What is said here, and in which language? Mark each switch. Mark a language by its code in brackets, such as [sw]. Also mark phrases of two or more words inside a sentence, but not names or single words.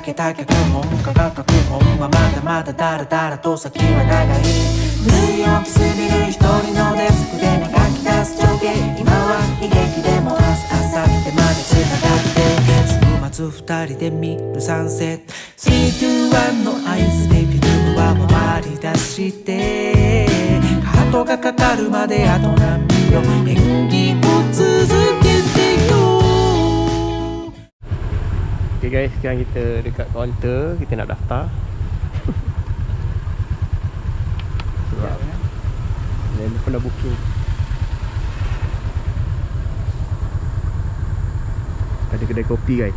[ja] けた脚本科学脚本はまだまだだらだらと先は長いニューヨークすぎる一人のデスクで描き出す情景今は悲劇でも明日明後日までつながって二人で見るサンセット321の合図でフィルムは回り出してカートがかかるまであと何秒演技を続けてよ [en] Okay guys, [ms] sekarang kita dekat kaunter. Kita nak daftar. Dan pun dah booking. Ada kedai kopi guys.